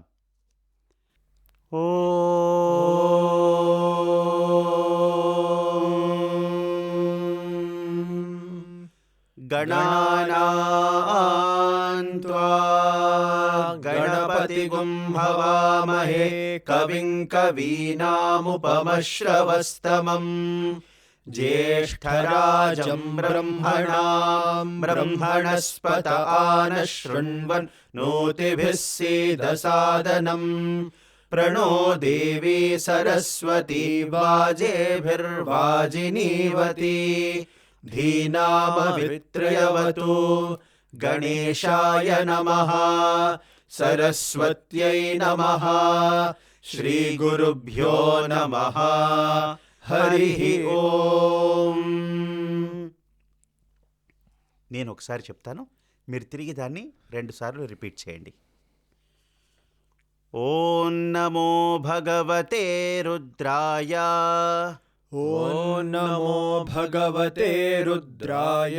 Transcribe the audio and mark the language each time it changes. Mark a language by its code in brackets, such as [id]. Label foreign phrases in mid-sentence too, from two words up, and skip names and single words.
[sa] ఓ గణానాం త్వా గణపతిగుం హవామహే కవిం కవీనాముపమశ్రవస్తమం జ్యేష్ఠరాజం బ్రహ్మణాం బ్రహ్మణస్పత ఆనశృణ్వన్ నోతిభిः सीदसादनम् प्रणो देवी सरस्वती वाजेभिर्वाजिनीवती धीनामवित्रयवतु गणेशाय नमः सरस्वत्यै नमः श्रीगुरुभ्यो नमः हरिः ఓం. [te] నేను ఒకసారి చెప్తాను, మీరు తిరిగి దాన్ని 2 సార్లు రిపీట్ చేయండి. [sa] ఓం నమో భగవతే రుద్రాయ. ఓం నమో భగవతే రుద్రాయ.